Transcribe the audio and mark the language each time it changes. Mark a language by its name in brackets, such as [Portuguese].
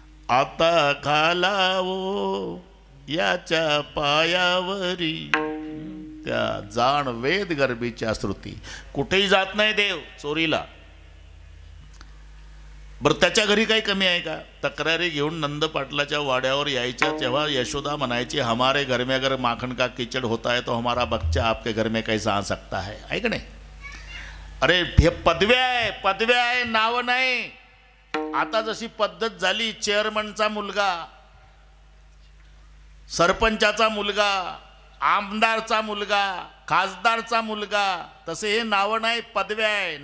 [Marathi] आता घालावो याच्या पायावरी. त्या जाण वेद गर्भीच्या श्रुती. कुठेही जात नाही देव चोरीला. बरं त्याच्या घरी काही कमी आहे का? तक्रारी घेऊन नंद पाटलाच्या वाड्यावर यायच्या तेव्हा यशोदा म्हणायची, [Hindi] हमारे घर में अगर माखन का कीचड़ होता है तो हमारा बच्चा आपके घर में कैसा आ सकता है. [Marathi] आहे का नाही? अरे हे पदव्या आहे, नाव नाही. आता जशी पद्धत झाली, चेअरमनचा मुलगा, सरपंचाचा मुलगा, आमदारचा मुलगा, खासदारचा मुलगा, तसे हे नाव नाही, पदव्या आहे.